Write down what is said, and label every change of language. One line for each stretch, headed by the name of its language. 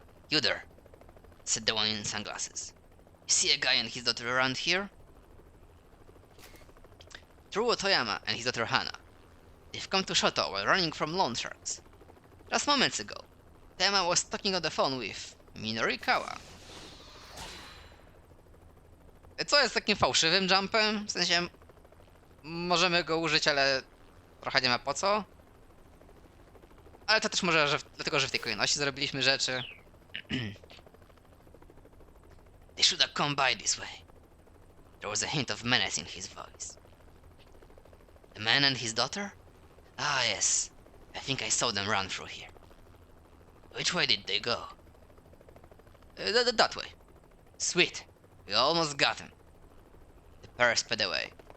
English: "You there," said the one in sunglasses. "You see a guy and his daughter around here?" Teruo Toyama and his daughter Hana. They've come to Shoto while running from loan sharks. Just moments ago, Toyama was talking on the phone with Minorikawa.
Polish: Co jest takim fałszywym jumpem? W sensie, możemy go użyć, ale trochę nie ma po co. Ale to też może dlatego, że w tej kolejności zrobiliśmy rzeczy.
English: They should have come by this way. There was a hint of menace in his voice. The man and his daughter? Ah, yes. I think I saw them run through here. Which way did they go? That way. Sweet. We almost got him. The pair sped away.